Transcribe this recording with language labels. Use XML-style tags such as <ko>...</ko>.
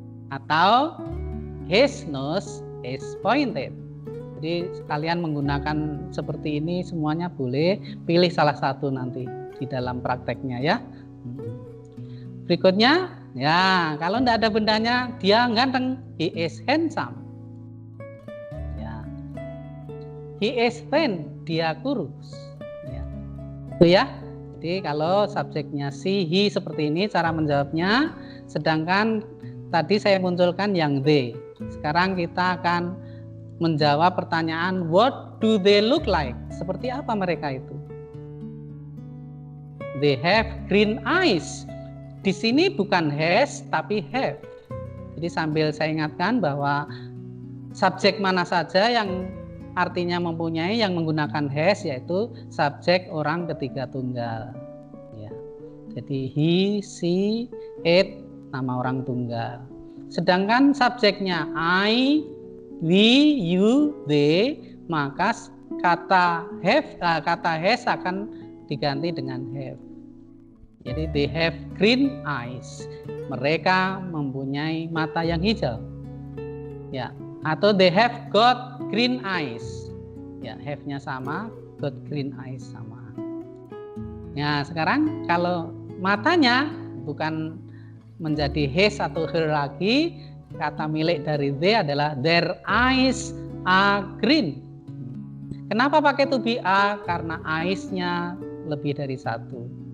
<en>Atau his nose is pointed.</en> <id>Jadi kalian menggunakan seperti ini semuanya boleh, pilih salah satu nanti di dalam prakteknya ya. Berikutnya, ya kalau tidak ada bendanya, dia ganteng,</id> <en>he is handsome.</en> <id>Ya.</id> <en>He is thin,</en> <id>dia kurus. Ya. Itu ya. Jadi kalau subjeknya she, he seperti ini cara menjawabnya. Sedangkan tadi saya munculkan yang they. Sekarang kita akan menjawab pertanyaan</id> <en>what do they look like?</en> <id>Seperti apa mereka itu?</id> <en>They have green eyes.</en> <id>Di sini bukan</id> <en>has tapi have.</en> <id>Jadi sambil saya ingatkan bahwa subjek mana saja yang artinya mempunyai yang menggunakan has yaitu subjek orang ketiga tunggal. Ya. Jadi he, she, it nama orang tunggal. Sedangkan subjeknya I, we, you, they, maka kata has akan diganti dengan have.</id> <en>Jadi they have green eyes.</en> <id>Mereka mempunyai mata yang hijau. Ya.</id> <en>Atau they have got green eyes. Ya, have-nya sama, got green eyes sama.</en> <id>Ya, sekarang kalau matanya bukan menjadi his atau her lagi, kata milik dari they adalah</id> <en>their eyes are green.</en> <id>Kenapa pakai to be a? Karena eyes-nya lebih dari satu.</id>